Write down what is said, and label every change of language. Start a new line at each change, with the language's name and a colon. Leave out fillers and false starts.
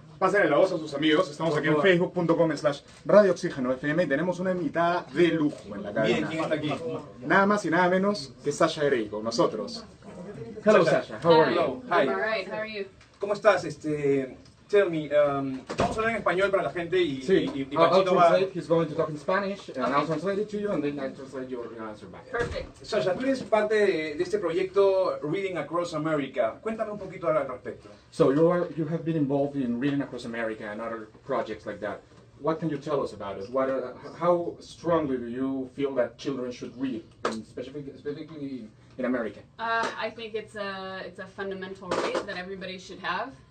Spanish: Pásenle la voz a sus amigos. Estamos aquí en facebook.com/Radio Oxigeno FM y tenemos una invitada de lujo en la cadena. Miren quién está aquí. Nada más y nada menos que Sasha Grey con nosotros.
English: Hello Sasha, how are you? Hello, hi. I'm alright, how are you?
Spanish: ¿Cómo estás?
English: Tell me,
Spanish: vamos a hablar en español para la gente y
English: I'll
Spanish: Panchito va...
English: translate. He's going to talk in Spanish, and I'll translate it to you, and then I'll translate your answer back. Perfect.
Spanish: Sasha, tú eres parte de este proyecto Reading Across America. Cuéntame un poquito al respecto.
English: So you have been involved in Reading Across America and other projects like that. What can you tell us about it? How strongly do you feel that children should read, and specifically in America? I think it's a fundamental right that everybody should have.